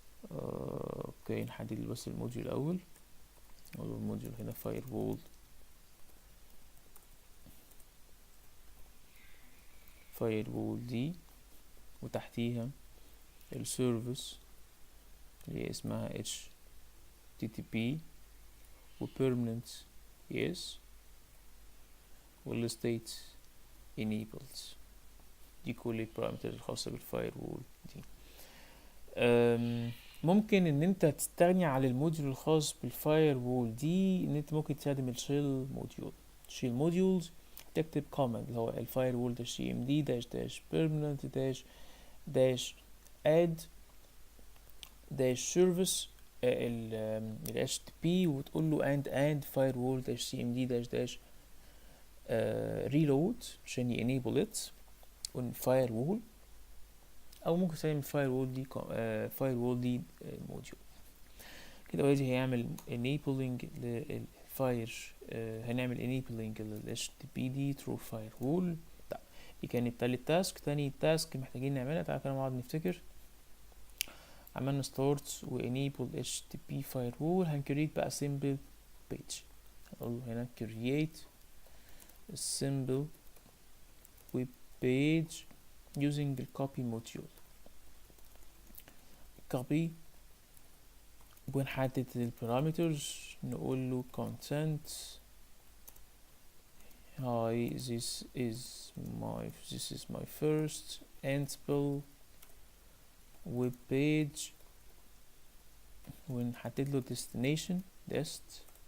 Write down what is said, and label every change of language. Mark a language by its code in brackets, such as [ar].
[ar] اوكي نحدد بس الموديول الاول. نقول له الموديول هنا firewall دي، وتحتيها السيرفيس اللي هي اسمها http و permanent yes وال state enabled. دي كل البارامترز الخاصة بالفايروول دي. ممكن ان انت تستغني على الموديول الخاص بالفايروول دي، ان انت ممكن تستخدم الشيل موديول. الشيل موديولز تكتب كوماند اللي هو الفايروول dash cmd dash permanent dash add dash service ال http، وتقول له and firewall dash cmd dash reload عشان [en] enable it on firewall. [ar] او ممكن تستخدم الفايروول دي firewall دي موديول كده. وادي هيعمل enabling للفاير، هنعمل enabling لل http دي through firewall. طيب دي كانت تالت تاسك. تاني تاسك محتاجين نعملها، تعالى كده نقعد نفتكر. [en] عملنا start و enable http firewall. [ar] هنكريت بقى simple page. هنقول له هنا [en] create simple web page using the copy module. [ar] copy ونحدد البارامترز. نقول له [en] content hi this is my first Ansible web page، [ar] ونحدد له [en] destination dest